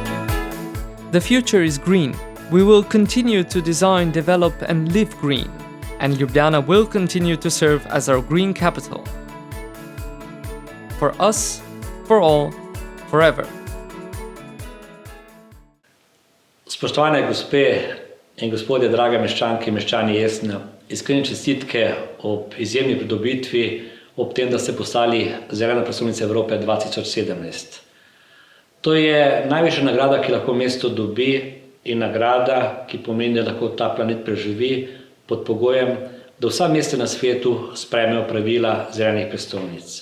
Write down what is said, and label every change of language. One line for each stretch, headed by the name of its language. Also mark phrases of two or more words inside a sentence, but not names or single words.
English: The future is green. We will continue to design, develop and live green. and Ljubljana will continue to serve as our green capital. For us, for all, forever.
Slovenian: Spoštovane gospe in gospodje, drage meščanke in meščani Essnu, iskrene čestitke ob izjemni pridobitvi, ob tem, da ste postali zelena prestolnica Evrope 2017. To je najvišja nagrada, ki lahko mesto dobi, in nagrada, ki pomeni, da lahko ta planet preživi pod pogojem, da vsa mesta na svetu sprejmejo pravila zelenih prestolnic.